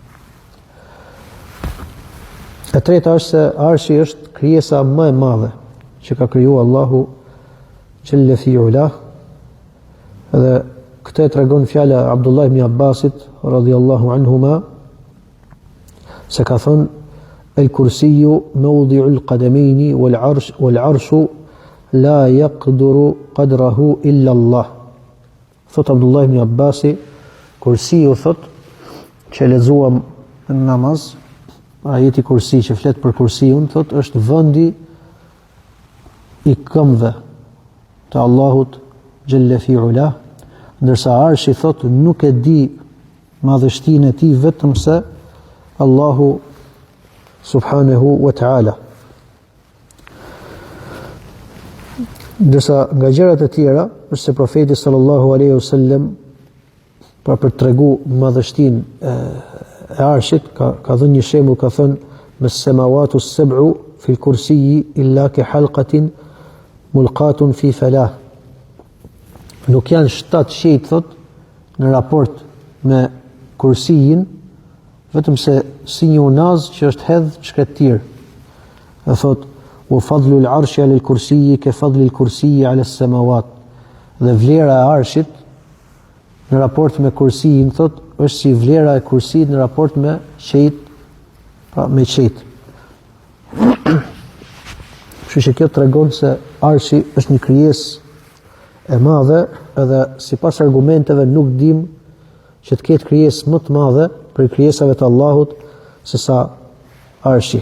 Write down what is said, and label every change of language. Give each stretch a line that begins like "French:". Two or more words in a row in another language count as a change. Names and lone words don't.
Albanian: E treta është se arshi është krijesa më e madhe që ka krijuar Allahu
Arabic: جل في علاه.
Albanian: Dhe këtë tregon fjala Abdullah ibn Abbasit
Arabic: رضي الله عنهما,
Albanian: se ka thënë:
Arabic: "الكرسي موضع القدمين والعرش لا يقدر قدره إلا الله."
Albanian: Thot Abdullah ibn Abbasi, kursiu thot, që lexuam në namaz, ajeti kursi që flet për kursiun, thot është vendi i këmbëve të Allahut
Arabic: جل في علاه,
Albanian: ndërsa arshi thot nuk e di madhështinë e tij vetëm se Allahu
Arabic: سبحانه وتعالى.
Albanian: Ndërsa nga gjërat e tjera është se profeti
Arabic: صلى الله عليه وسلم,
Albanian: pra për tregu madhështinë e arshit, ka dhënë një shembull, ka thënë:
Arabic: "ما السماوات السبع في الكرسي إلا كحلقة ملقاة في فلاة."
Albanian: Nuk janë 7 qejt, thot, në raport me kursijin, vetëm se si një unaz që është hedh shkretir. E thot:
Arabic: "وفضل العرش على الكرسي كفضل الكرسي على السماوات."
Albanian: Dhe vlera e arshit në raport me kursijin, thot, është si vlera e kursijit në raport me qejt, pra me qejt. Kështu që kjo tregon se arshi është një krijesë e madhe, edhe sipas argumenteve nuk dim që të ketë krijesë më të madhe për krijesave të Allahut se sa arshi.